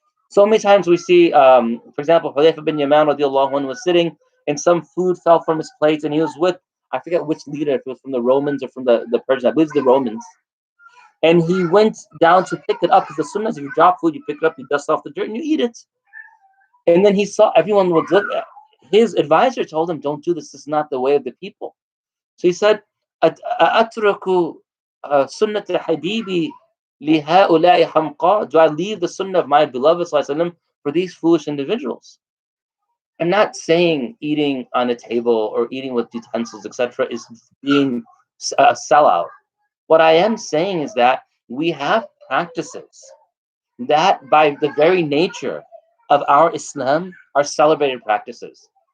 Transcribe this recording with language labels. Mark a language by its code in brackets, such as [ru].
[en] So many times we see, for example, Hudayfa bin Yaman radiallahu anhu was sitting and some food fell from his plate and he was with, I forget which leader, if it was from the Romans or from the Persians, I believe it's the Romans. And he went down to pick it up, because the sunnah is if you drop food, you pick it up, you dust off the dirt and you eat it. And then he saw everyone would look at his advisor told him, don't do this. This is not the way of the people. [ar] So he said, أَأَتْرَكُ سُنَّةَ حَبِيبِي لِهَؤُلَاءِ حَمْقَى. [en] Do I leave the sunnah of my beloved ﷺ for these foolish individuals? I'm not saying eating on a table or eating with utensils, etc., is being a sellout. What I am saying is that we have practices that, by the very nature of our Islam, are celebrated practices.